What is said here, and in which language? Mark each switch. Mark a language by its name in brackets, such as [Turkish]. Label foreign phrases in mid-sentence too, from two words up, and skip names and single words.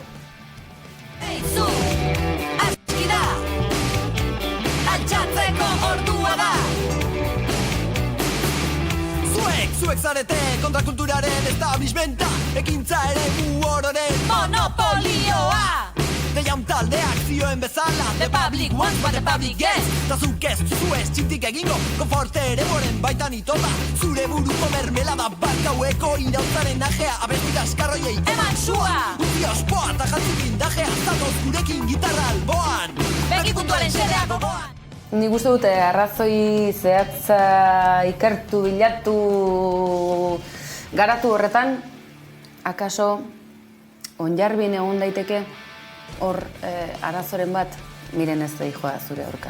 [Basque] Eizu, aski da, altxatzeko ordua da. Zuek zarete kontrakulturaren establishmenta, ekintza ere ororen monopolioa. Deian taldeak zioen bezala, [English] the public wants what the public gets. [Basque] Ta zuk ez zuez txintik egingo, konforte ere boren baitan itota. Zure buruko mermelada bat gaueko irautzaren ajea, abesti gaskarroiei eman sua. Uzi ospoa eta jantzik indajea, zatoz gurekin gitarra alboan. Begi puntualen xedea gogoan. Nik uste dute arrazoi zehatza ikertu, bilatu, garatu horretan, akaso onjarbin egon daiteke hor arazoren bat, miren ez da joa zure aurka.